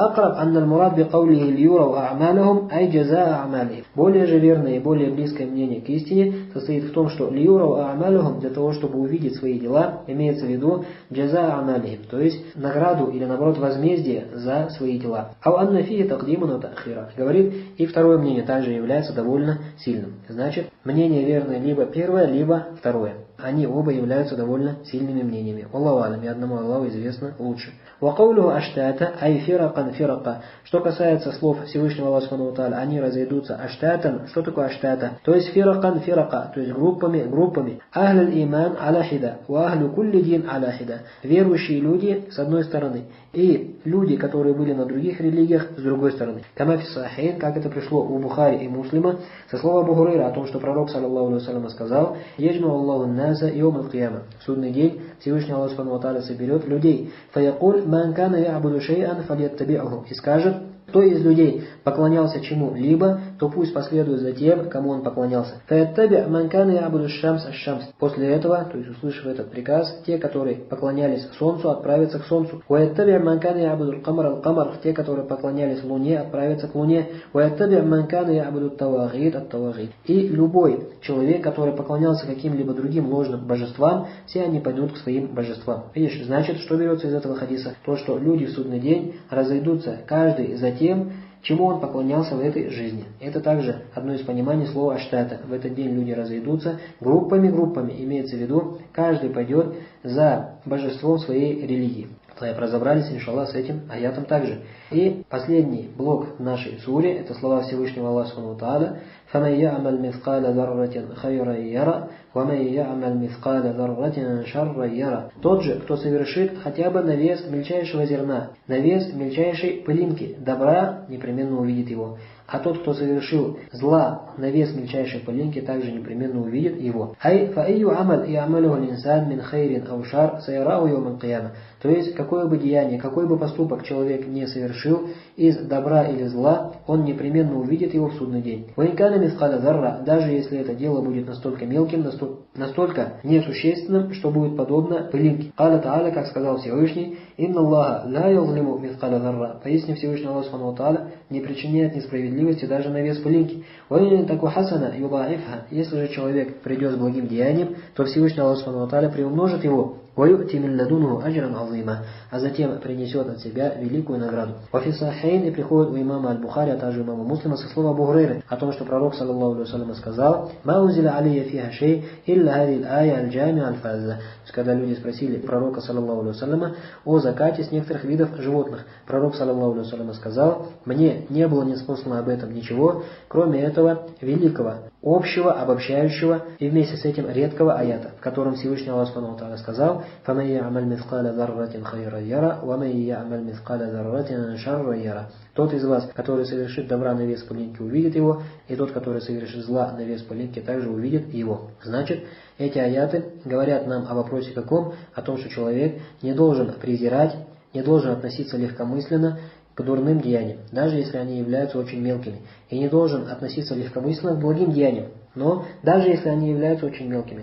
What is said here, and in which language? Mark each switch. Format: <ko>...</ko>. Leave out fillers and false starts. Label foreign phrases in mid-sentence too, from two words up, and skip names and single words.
<ru>Более же верное и более близкое мнение к истине состоит в том, что</ru> <ar>لِيُرَوْا أَعْمَالَهُمْ,</ar> <ru>для того, чтобы увидеть свои дела, имеется в виду</ru> <ar>جزاء أعمالهم,</ar> <ru>то есть награду или наоборот возмездие за свои дела. Говорит, и второе мнение также является довольно сильным. Значит, мнение верное либо первое, либо второе. Они оба являются довольно сильными мнениями.</ru> <ar>الله أعلم,</ar> <ru>и одному Аллаху известно лучше.</ru> <ar>وَقَوْلُهُ أَشْتَاتًا أَيْ فِرَقًا فِرَقًا.</ar> <ru>Что касается слов Всевышнего Аллаха</ru> <ar>سبحانه وتعالى,</ar> <ru>они разойдутся аштатан. Что такое аштата? То есть</ru> <ar>فرقا فرقا,</ar> <ru>то есть группами.</ru> <ar>أهل الإيمان على حدة، وأهل كل دين على حدة.</ar> <ru>Верующие люди с одной стороны, и люди, которые были на других религиях, с другой стороны.</ru> <ar>كما في الصحيحين,</ar> <ru>как это пришло у Бухари и Муслима, со слова Абу Хурайра о том, что пророк,</ru> <ar>صلى الله عليه وسلم, сказал: «يجمع الله الناس يوم القيامة».</ar> <ru>В судный день Всевышний Аллах</ru> <ar>سبحانه وتعالى</ar> <ru>соберет людей.</ru> <ar>فيقول من كان يعبد شيئا فليتبعه.</ar> <ru>И скажет: кто из людей поклонялся чему-либо, то пусть последует за тем, кому он поклонялся.</ru> <ar>فَيَتَّبِعْ مَنْ كَانَ يَعْبُدُ الشَّمْسَ الشَّمْسَ.</ar> <ru>После этого, то есть услышав этот приказ, те, которые поклонялись солнцу, отправятся к солнцу.</ru> <ar>وَيَتَّبِعْ مَنْ كَانَ يَعْبُدُ الْقَمَرَ الْقَمَرَ.</ar> <ru>Те, которые поклонялись луне, отправятся к луне.</ru> <ar>وَيَتَّبِعْ مَنْ كَانَ يَعْبُدُ التَّوَاغِيتَ التَّوَاغِيتَ.</ar> <ru>И любой человек, который поклонялся каким-либо другим ложным божествам, все они пойдут к своим божествам. Видишь, значит, что берется из этого хадиса? То, что люди в судный день разойдутся каждый за тем, чему он поклонялся в этой жизни. Это также одно из пониманий слова аштата. В этот день люди разойдутся группами, имеется в виду, каждый пойдет за божеством своей религии. Разобрались, иншаллах, с этим аятом также. И последний блок нашей суре, это слова Всевышнего Аллаха</ru> <ar>سبحانه وتعالى: فَمَنْ يَعْمَلْ مِثْقَالَ ذَرَّةٍ خَيْرًا يَرَهُ وَمَنْ يَعْمَلْ مِثْقَالَ ذَرَّةٍ شَرًّا يَرَهُ.</ar> <ru>Тот же, кто совершит хотя бы на вес мельчайшего зерна, на вес мельчайшей пылинки добра, непременно увидит его. А тот, кто совершил зла на вес мельчайшей пылинки, также непременно увидит его.</ru> <ar>فَأَيُّ عَمَلْ يَعْمَلُهُ الْإِنسَانُ مِنْ خَيْرٍ أَوْ شَرٍّ سَيَرَاهُ يَوْمَ الْقِيَامَةِ.</ar> <ru>То есть, какое бы деяние, какой бы поступок человек не совершил из добра или зла, он непременно увидит его в судный день.</ru> <ar>وَإِنْ كَانَ مِثْقَالَ ذَرَّةٍ.</ar> <ru>Даже если это дело будет настолько мелким, настолько несущественным, что будет подобно пылинке.</ru> <ar>قال تعالى,</ar> <ru>как сказал Всевышний:</ru> <ar>«إن الله لا يظلم مثقال ذرة».</ar> <ru>Поистине Всевышний Аллах</ru> <ar>سبحانه وتعالى</ar> <ru>не причиняет несправедливости даже на вес пылинки.</ru> <ar>وَإِنْ تَكُ حَسَنَةً يُضَاعِفْهَا.</ar> <ru>Если же человек придет с благим деянием, то Всевышний Аллах</ru> <ar>سبحانه وتعالى</ar> <ru>приумножит его.</ru> <ar>وَيُؤْتِ مِنْ لَدُنْهُ أَجْرًا عَظِيمًا.</ar> <ru>А затем принесет от себя великую награду.</ru> <ar>وَفِي الصَّحِيحَيْنِ.</ar> <ru>И приходит у имама Аль-Бухари, а также имама Муслима со слова Абу Гурейры о том, что пророк</ru> <ar>صلى الله عليه وسلم</ar> <ru>сказал:</ru> <ar>«ما أنزل علي فيها شيء إلا هذه الآية الجامعة الفاذة».</ar> <ru>То есть, когда люди спросили пророка</ru> <ar>صلى الله عليه وسلم</ar> <ru>о закате с некоторых видов животных, пророк</ru> <ar>صلى الله عليه وسلم</ar> <ru>сказал: «Мне не было ниспослано об этом ничего, кроме этого великого, общего, обобщающего и вместе с этим редкого аята, в котором Всевышний Аллах</ru> <ar>سبحانه وتعالى</ar> <ru>сказал:</ru> <ar>«فمن يعمل مثقال ذرة خيرا يره ومن يعمل مثقال ذرة شرا يره».</ar> <ru>Тот из вас, который совершит добра на вес пылинки, увидит его, и тот, который совершит зла на вес пылинки, также увидит его. Значит, эти аяты говорят нам о вопросе каком? О том, что человек не должен презирать, не должен относиться легкомысленно к дурным деяниям, даже если они являются очень мелкими, и не должен относиться легкомысленно к благим деяниям, но даже если они являются очень мелкими.</ru>